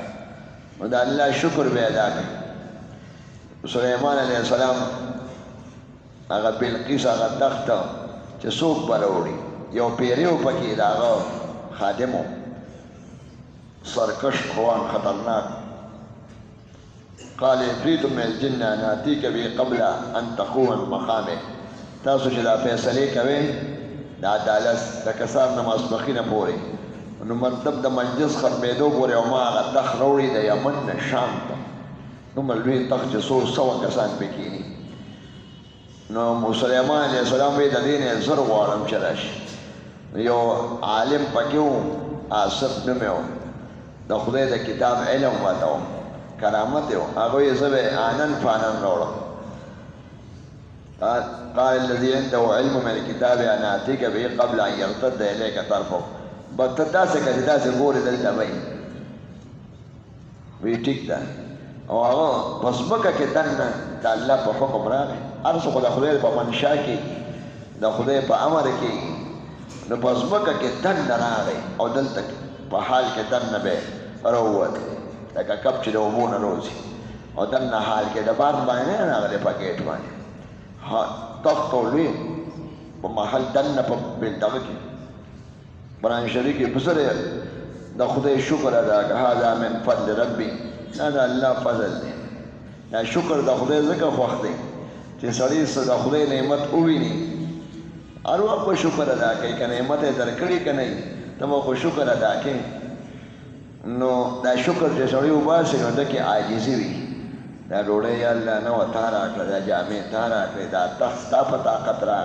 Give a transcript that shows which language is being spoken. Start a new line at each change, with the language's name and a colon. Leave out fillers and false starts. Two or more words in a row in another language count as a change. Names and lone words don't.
Pashto: نو د الله شکر به ادا کړې. سلیمان
Arabic: علیه السلام
Pashto: هغه بلقیس هغه تخت چې څوک به راوړي، یو پیری و پکې د هغه خادم و، سرکش روان خطرناک.
Arabic: قال عفریت من الجن ان آتیک به قبل ان تقوم من مقامک.
Pashto: تاسو چې دا فیصلې کوئ د عدالت د کسار نه ماسپښینه پورې، نو مطلب د مجلس ختمېدو پورې او ما هغه تخت راوړي د یمن نه شام ته دومره لوی تخت چې څو سوه کسان پې کښېني نو سلیمان
Arabic: علیه السلام
Pashto: وایي د دې نه زر غواړم چې راشي یو عالم پکې و آصف نوم یې و د خدای د کتاب علم ورته و کرامت یې و هغه وایي زه به آنن فانن راوړم
Arabic: قال الذي عنده علم من الكتاب أنا آتيك به قبل أن يرتد إليك طرفه
Pashto: بس ته داسې که چې داسې ګورې دلته به وي ټیک ده او هغه په ځمکه کې دننه د الله په حکم راغی هر څه خو د خدای په منشا کې د خدای په امر کې نو په ځمکه کې دننه راغی او دلته په حال کې دننه به راووت لکه کب چې د اوبو نه روځي او دننه حال کې د بار باندې نه راغلی په ګیټ باندې تخت او لوی په محل دننه په دغه کې قرآن شریف کې بسره د خدای شکر ادا که
Arabic: هذا من فضل ربي
Pashto: دا د الله فضل دی دا شکر د خدای ځکه خوښ دی چې سړی د خدای نعمت وویني هر وخت به شکر ادا کوي که نعمت یې درکړي که نه ته به خو شکر ادا کوې نو دا شکر چې سړی وباسي نو ده کې عاجزي وي دا ډوډۍ یا الله نه وه تا راکړه دا جامې تا راکړې دا تخت ستا په طاقت راغی